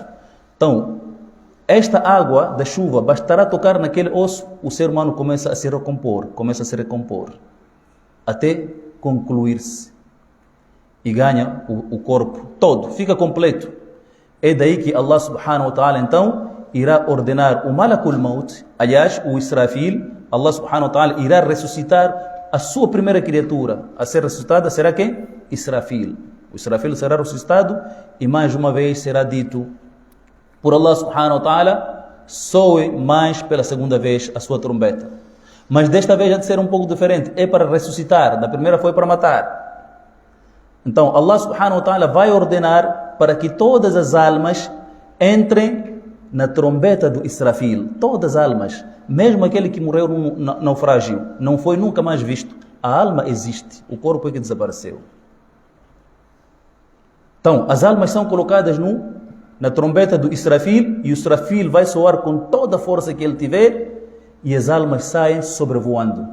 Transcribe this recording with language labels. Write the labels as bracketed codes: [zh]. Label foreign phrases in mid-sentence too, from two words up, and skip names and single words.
[pt] Então, esta água da chuva bastará tocar naquele osso, o ser humano começa a se recompor, até concluir-se. E ganha o corpo todo, fica completo. É daí que [ar] الله سبحانه وتعالى [pt] então irá ordenar o [ar] ملك الموت, [pt] aliás, o Israfil. [ar] الله سبحانه وتعالى [pt] irá ressuscitar a sua primeira criatura. A ser ressuscitada será quem? Israfil. O Israfil será ressuscitado e mais uma vez será dito por [ar] الله سبحانه وتعالى: [pt] soe mais pela segunda vez a sua trombeta. Mas desta vez há de ser um pouco diferente, é para ressuscitar. Da primeira foi para matar. Então [ar] الله سبحانه وتعالى [pt] vai ordenar para que todas as almas entrem na trombeta do Israfil. Todas as almas, mesmo aquele que morreu no naufrágio, não foi nunca mais visto. A alma existe, o corpo é que desapareceu. Então as almas são colocadas na trombeta do Israfil, e o Israfil vai soar com toda a força que ele tiver, e as almas saem sobrevoando.